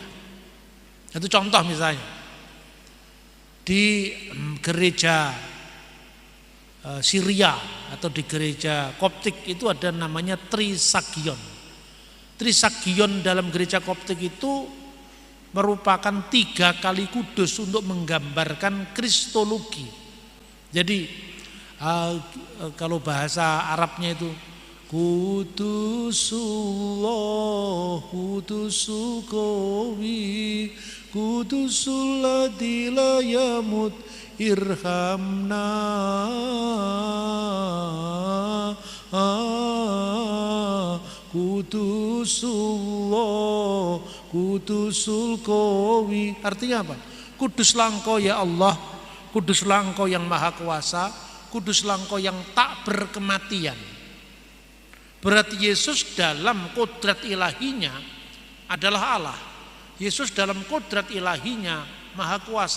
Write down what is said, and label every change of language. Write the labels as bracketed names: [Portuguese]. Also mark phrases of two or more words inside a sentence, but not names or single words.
[Indonesian] Satu contoh misalnya di gereja Syria atau di gereja Koptik itu ada namanya Trisagion. Trisagion dalam gereja Koptik itu merupakan 3 kali kudus untuk menggambarkan kristologi. Jadi kalau bahasa Arabnya itu [Arabic] قدوس الله، قدوس القوي، قدوس الذي لا يموت، ارحمنا. قدوس الله، قدوس القوي. [Indonesian] Artinya apa? Kuduslah Engkau ya Allah, kuduslah Engkau yang maha kuasa, kuduslah Engkau yang tak berkematian. Berarti Yesus dalam kodrat ilahinya adalah Allah. Yesus dalam kodrat ilahinya maha kuasa.